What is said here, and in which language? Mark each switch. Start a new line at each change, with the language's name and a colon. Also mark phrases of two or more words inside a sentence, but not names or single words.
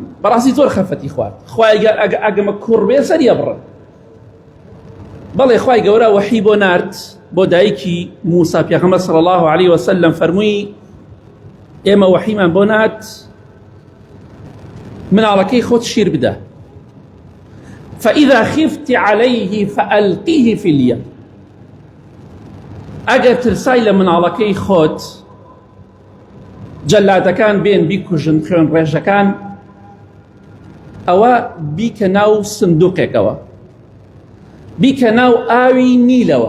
Central Kurdish: بەڕاستی زۆر خەفەتی خوارد. خوای ئەگەمە کوڕ بێ سەریە بڕن. بەڵێ خوای گەورە وەحی بۆ نارد بۆ دایکی موسا پێغەمبەر
Arabic: صلی الله علیه وسلم
Central Kurdish: فەرمووی ئێمە وەحیمان بۆ نات مناڵەکەی خۆت شیر بدە.
Arabic: فإذا خفت عليه فألقيه في اليم.
Central Kurdish: ئەگەر ترسای لە مناڵەکەی خۆت جەلادەکان بێن بیکوژن خوێن ڕێژەکان، ئەوە بیکە ناو سندوقێکەوە، بیکە ناو ئاوی نیلەوە.